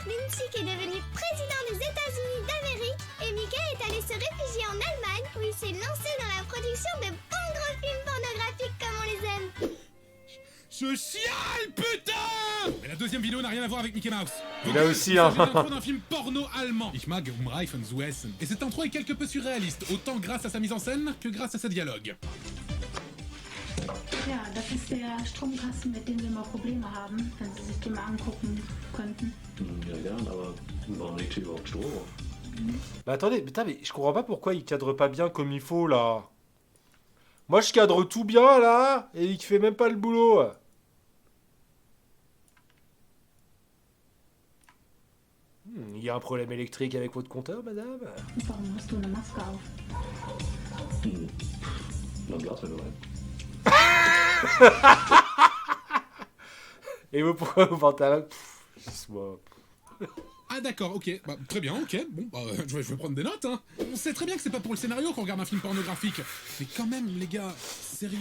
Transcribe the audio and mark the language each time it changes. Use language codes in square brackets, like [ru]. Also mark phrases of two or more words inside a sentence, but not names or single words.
[fr] Linchick est devenu président des États-Unis d'Amérique. Et Mika est allé se réfugier en Allemagne où il s'est lancé dans la production de bons gros films pornographiques comme on les aime. Je chiale, putain. Mais la deuxième vidéo n'a rien à voir avec Mickey Mouse. Il a aussi un- C'est l'intro d'un film porno allemand. [de] Ich mag Umreifen zu essen. [fr] Et cette intro est quelque peu surréaliste, autant grâce à sa mise en scène que grâce à ses dialogues. [de] Ja, das ist der Stromkasten, mit dem wir mal Probleme haben, wenn Sie sich den mal angucken könnten. Ja, gern, aber warum liegt hier überhaupt Strom? [fr] Bah attendez, putain, mais je comprends pas pourquoi il cadre pas bien comme il faut, là. Moi, je cadre tout bien, là, et il fait même pas le boulot. Il y a un problème électrique avec votre compteur, madame? [de] Warum hast du eine Maske auf? Dann Glas weg. [fr] Et vous, pourquoi vous portez un... Moi. Ah d'accord, ok. Bah, très bien, ok. Bon, bah, je vais prendre des notes, hein. On sait très bien que c'est pas pour le scénario qu'on regarde un film pornographique. Mais quand même, les gars, Je vais